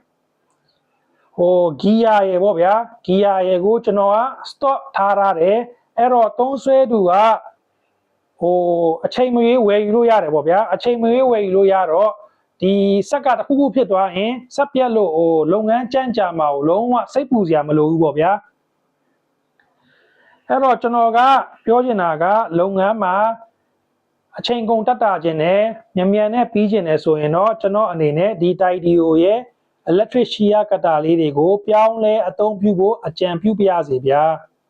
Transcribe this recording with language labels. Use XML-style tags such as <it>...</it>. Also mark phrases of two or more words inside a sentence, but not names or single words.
<my>ဂီယာရယ်ပေါ့ဗျာဂီယာရယ်ကိုကျွန်တော်က stock ထားရတယ်အဲ့တော့သုံးဆွဲသူကအချိန်မရွေးဝယ်ယူလို့ရတယ်ပေါ့ဗျာအချိန်မရွေးဝယ်ယူလို့ရတော့ဒီဆက်ကတစ်ခုခုဖြစ်သွားရင်ဆက်ပြက်လို့လုပ်ငန်းကြမ်းကြာမှာကိုလုံးဝစိတ်ပူစရာမလိုဘူးပေါ့ဗျာ အဲ့တော့ကျွန်တော်ကပြောချင်တာကလုပ်ငန်းမှာအချိန်ကုန်တက်တာခြင်းနဲ့မြန်မြန်နဲ့ပြီးခြင်းနဲ့ဆိုရင်တော့ကျွန်တော်အနေနဲ့ဒီ Tidio ရဲ့</my> <en>electric shear cutter</en> <my>လေးတွေကိုပြောင်းလဲအသုံးပြုဖို့အကြံပြုပါရစေဗျာ</my>